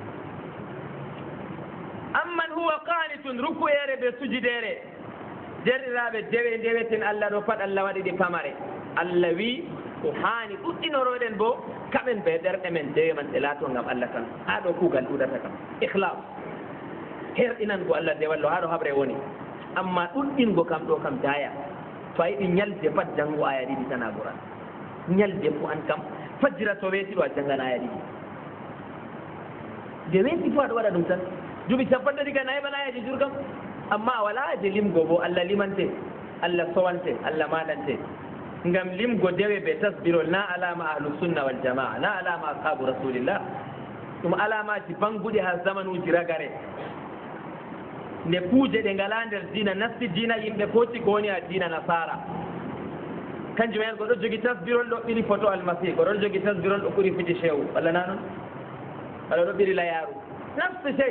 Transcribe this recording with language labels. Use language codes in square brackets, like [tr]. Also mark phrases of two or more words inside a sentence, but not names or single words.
[ar] أمن هو قانت [ff] ruku'ere ɓe sujidere derɗiraɓe dewe ndeweten allah ɗo pat allah waɗi ɗi pamare allah wi ko hani ɗuɗɗinoroɗen bo kaɓen ɓe ɗerɗe men dewe man ɗe laato ngam allah tan ha ɗo kuugal ɗuɗata kam ihlas herɗinango allah dewallo ha ɗo haɓre woni amma ɗuɗɗingo kam ɗo kam daya to a yiɗi ñalde pat janngo aya ɗiɗi tan a ɓuran ñalde fo an kam fajjira to weeti ɗo a janngana aya ɗiɗi nde weeti fo aɗa waɗa ɗum tan duuɓi capantati kan a heɓan ayaji jur kam amma a wala je limgo bo allah limante allah sowante allah maɗante ngam limgo dewe ɓe tasbirol na alama [ar] أهل السنة والجماعة [ff] na alama [ar] أصحاب رسول الله [ff] ɗum alamaji banguɗi ha zamanuji ragare nde kuuje ɗe ngala nder dina nasti dina yimɓe foti ko woni ha dina nasara kanjum en goɗo jogi tasbirol ɗo ɓili photo almasih goɗon jogi tasbirol ɗo ɓuri fiji chewu walla na noon walla ɗo ɓiri layaru nafse chey